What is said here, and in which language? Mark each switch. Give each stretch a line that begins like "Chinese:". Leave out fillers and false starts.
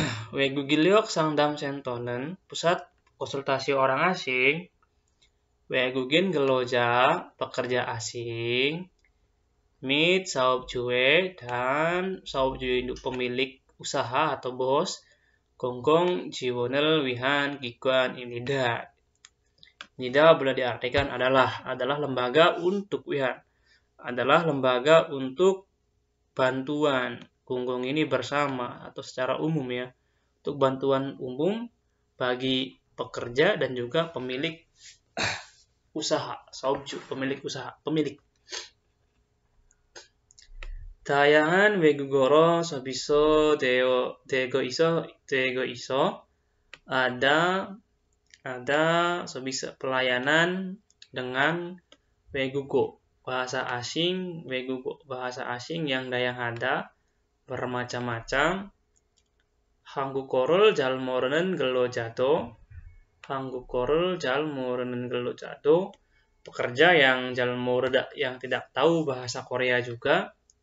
Korean: 외국인력 상담센터는
Indonesian: pusat konsultasi orang asing.
Korean: 외국인 근로자,
Indonesian: pekerja asing.
Korean: 및 사업주의
Indonesian: dan
Korean: 사업주의
Indonesian: pemilik usaha atau bos.
Korean: 공공 지원을 위한 기관 nida.
Indonesian: Nida boleh diartikan adalah lembaga untuk wihan. Adalah lembaga untuk bantuan. Gongong ini bersama atau secara umum ya. Untuk bantuan umum bagi pekerja dan juga pemilik usaha. 사업주, pemilik.
Korean: 다양한 외국어로 되고 있어.
Indonesian: ada pelayanan dengan 외국어 bahasa asing yang ada bermacam-macam.
Korean: 한국어를 잘 모르는 근로자도
Indonesian: pekerja yang tidak tahu bahasa Korea juga.